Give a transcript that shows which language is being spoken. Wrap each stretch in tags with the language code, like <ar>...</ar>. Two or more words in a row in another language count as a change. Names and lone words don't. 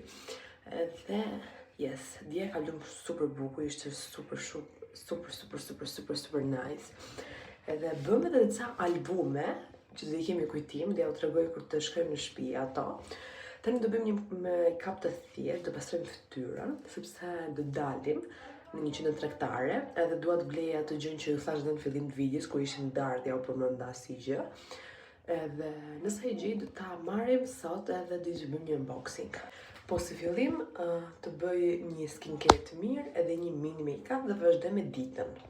<sq>Edhe yes, dje ka lumë super bukur, ishte</sq> <en>super nice.</en> <sq>Edhe bëm edhe ca albume që do i kemi kujtim, dhe ja u tregoj kur të shkojmë në shtëpi ato. Tani do bëjmë një make-up të thjeshtë, do pastrojmë fytyrën, sepse do dalim në një qendër tregtare, edhe dua të blej atë gjën që ju thash edhe në fillim të videos kur ishim dardhja u përmenda asgjë. Edhe nëse e gjej do ta marrim sot edhe do të bëjmë një unboxing. Po si fillim të bëj një skincare të mirë edhe një mini make-up dhe vazhdoj me ditën.</sq>